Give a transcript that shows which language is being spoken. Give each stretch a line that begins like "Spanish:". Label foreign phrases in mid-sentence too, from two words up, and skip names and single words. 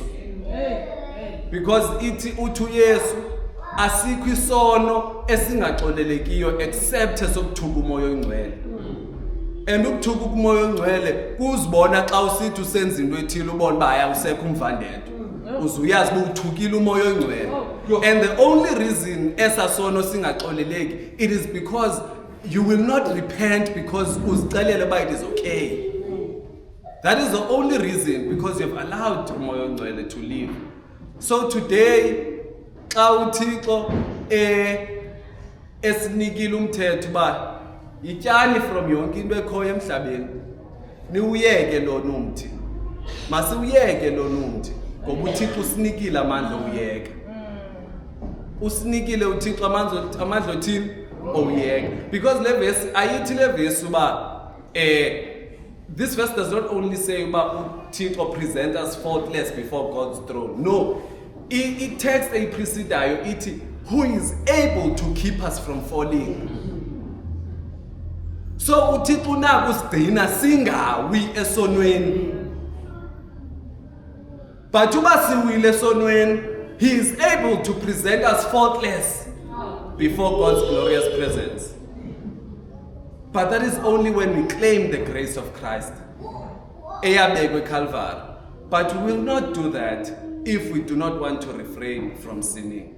Xhosa: Because ithi uthi uYesu asikho isono esingaxolelekiyo except esokuthuka umoya oyingcwele. And ukuthuka umoya oyingcwele kuzibona xa usithi usenza into ethile ubona uba ayawusekho umvandedwa. Uzuyazi uba uthukile umoya oyingcwele.
English: And the only reason
Xhosa: esasono singaxoleleki,
English: it is because you will not repent because
Xhosa: uzicelela uba
English: it is okay. That is the only reason, because you have allowed
Xhosa: umoya oyingcwele
English: to live. So today,
Xhosa: xa uThixo esinikile umthetho uba yityani from yonke into ekhoyo emhlabeni, niwuyeke lona umthi. Masiwuyeke lona umthi, ngoba uThixo usinikile amandla oyeka. Usinikile uThixo amandla othini oyeka.
English: Because
Xhosa: le verse ayithi le verse uba
English: this verse does not only say about uThixo present us faultless before God's throne. No, it text
Xhosa: precedayo ithi
English: who is able to keep us from falling.
Xhosa: So uThixo unako usigcina singawi esonweni. But uba siwile esonweni,
English: he is able to present us faultless before God's glorious presence. But that is only when we claim the grace of Christ.
Xhosa: Eyabekwe Calvary.
English: But we will not do that if we do not want to refrain from sinning.